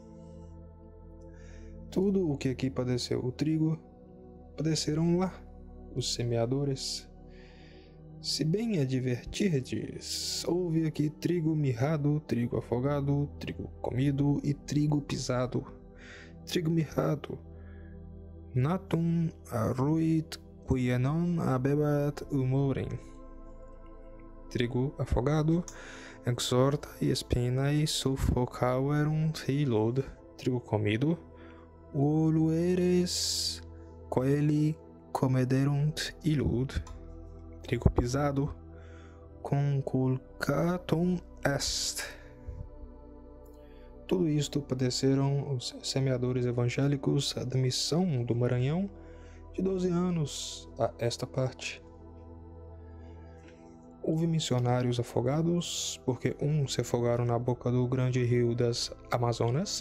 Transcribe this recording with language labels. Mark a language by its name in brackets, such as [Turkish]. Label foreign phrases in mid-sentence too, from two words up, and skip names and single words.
[Portuguese] Tudo o que aqui padeceu o trigo, padeceram lá os semeadores. Se bem advertirdes, houve aqui trigo mirrado, trigo afogado, trigo comido e trigo pisado. Trigo mirrado: [Latin] natum aruit quia non habebat humorem. [Portuguese] Trigo afogado: [Latin] exhortae spinae suffocaverunt illud. [Portuguese] Trigo comido: [Latin] volueres coeli comederunt illud. [Portuguese] Trigo pisado: [Latin] conculcatum est. [Portuguese] Tudo isto padeceram os semeadores evangélicos da missão do Maranhão de 12 anos a esta parte. Houve missionários afogados, porque uns se afogaram na boca do grande rio das Amazonas.